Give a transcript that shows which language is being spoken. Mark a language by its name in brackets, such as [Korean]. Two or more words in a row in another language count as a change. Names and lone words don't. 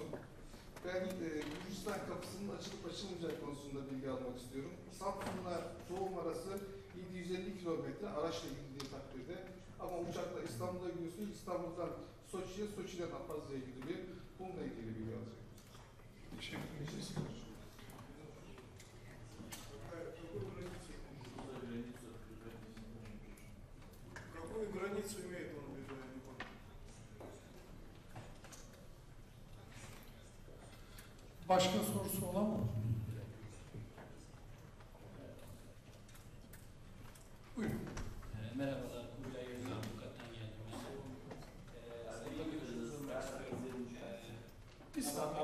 [Turkish] Ben Gürcistan kapısının açılıp açılmayacağı konusunda bilgi almak istiyorum. Samsun'la Doğum arası 750 kilometre araçla gidildiği takdirde ama uçakla İstanbul'a gidiyorsunuz. İstanbul'dan Soçi'ye, Soçi'den Apazya'ya gidiliyor. Bununla ilgili bilgi alacak. Teşekkür ederiz. [Russian] Какую границу имеет он в виду? [Turkish] Başka sorusu olan mı? Buyurun. Merhabalar, Kubilay Yıldız Avukat'tan geldim. Bir saniye.